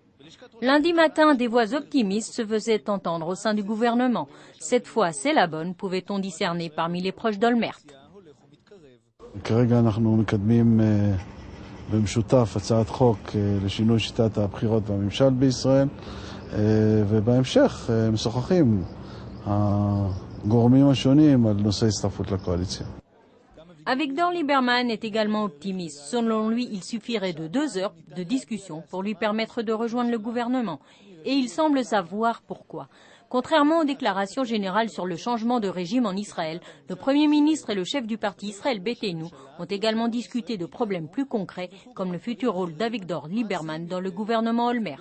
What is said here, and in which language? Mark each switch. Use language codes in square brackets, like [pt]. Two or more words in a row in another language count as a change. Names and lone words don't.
[fr] Lundi matin, des voix optimistes se faisaient entendre au sein du gouvernement. Cette fois, c'est la bonne, pouvait-on discerner parmi les proches d'Olmert. [he] במשותף הצעת חוק לשינוי שיטת הבחירות והממשל בישראל ובהמשך משוחחים הגורמים השונים על נושא הצטרפות לקואליציה. [fr] Avigdor Lieberman est également optimiste. Selon lui, il suffirait de 2 heures de discussion pour lui permettre de rejoindre le gouvernement. Et il semble savoir pourquoi. Contrairement aux déclarations générales sur le changement de régime en Israël, le Premier ministre et le chef du parti Israël Beiteinu ont également discuté de problèmes plus concrets, comme le futur rôle d'Avigdor Lieberman dans le gouvernement Olmert.